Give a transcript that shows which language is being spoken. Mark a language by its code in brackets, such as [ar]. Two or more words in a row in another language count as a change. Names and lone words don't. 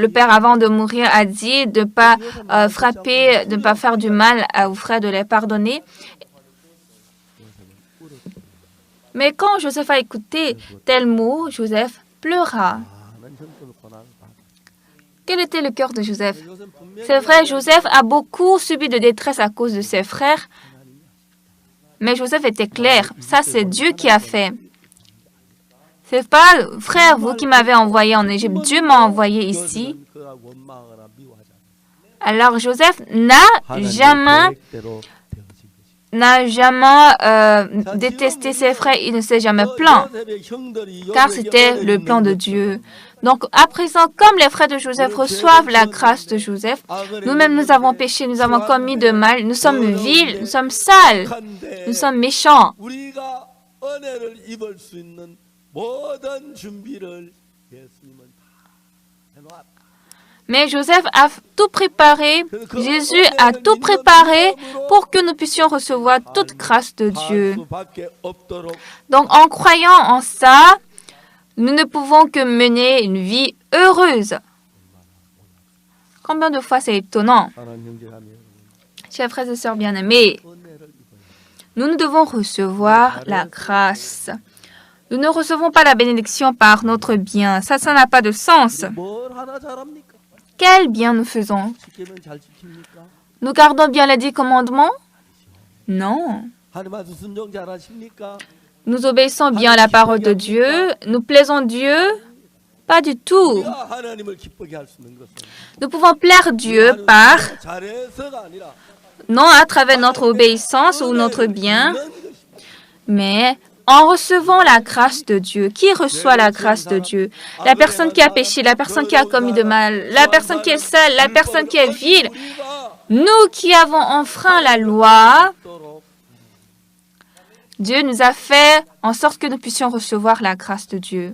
[fr] Le père, avant de mourir, a dit de ne pas frapper, de ne pas faire du mal aux frères, de les pardonner. Mais quand Joseph a écouté tel mot, Joseph pleura. Quel était le cœur de Joseph? [ko] 요셉은 분명히 [fr] C'est vrai, Joseph a beaucoup subi de détresse à cause de ses frères, mais Joseph était clair. Ça, c'est Dieu qui a fait. C'est pas, frère, vous qui m'avez envoyé en Égypte. Dieu m'a envoyé ici. [ko] 요셉은 그가 원망하거나 미워하지 않았어요. [fr] Alors, Joseph n'a [ko] 하나님의 [fr] jamais [ko] 계획대로 되어진 것이. [fr] détesté ses frères. Il ne s'est jamais plaint, [ko] 요셉의 형들이 [fr] car [ko] 요셉에게 [fr] c'était [ko] 은혜를 [fr] le plan de [ko] 입는 [fr] Dieu. Donc, à présent, comme les frères de Joseph reçoivent la grâce de Joseph, nous-mêmes, nous avons péché, nous avons commis de mal, nous sommes vils, nous sommes sales, nous sommes méchants. [ko] 우리가 은혜를 입을 수 있는 모든 준비를 예수님은 다 해놓았다. [fr] Mais Joseph a tout préparé, Jésus a tout préparé pour que nous puissions recevoir toute grâce de Dieu. [ko] 수밖에 없도록 [fr] Donc, en croyant en ça, nous ne pouvons que mener une vie heureuse. Combien de fois c'est étonnant, [ko] 사랑하는 형제자매 여러분, [fr] chers frères et sœurs bien-aimés, [ko] 은혜를 입어야 [fr] nous devons recevoir la grâce. Nous ne recevons pas la bénédiction par notre bien. Ça n'a pas de sens. [ko] 뭘 하나 잘합니까? [fr] Quel bien nous faisons? [ko] 지키면 잘 지킵니까? [fr] Nous gardons bien les 10 commandements? Non. [ko] 하나님 말씀 순종 잘하십니까? [fr] Nous obéissons bien à la parole de Dieu. Nous plaisons Dieu? Pas du tout. [ko] 우리가 하나님을 기쁘게 할 수 있는 것은 [fr] Nous pouvons plaire Dieu par, [ko] 잘해서가 아니라 [fr] non à travers notre obéissance ou notre bien, mais en recevant la grâce de Dieu. Qui reçoit la grâce de Dieu? La personne qui a péché, la personne qui a commis de mal, la personne qui est sale, la personne qui est vile. Nous qui avons enfreint la loi, Dieu nous a fait en sorte que nous puissions recevoir la grâce de Dieu.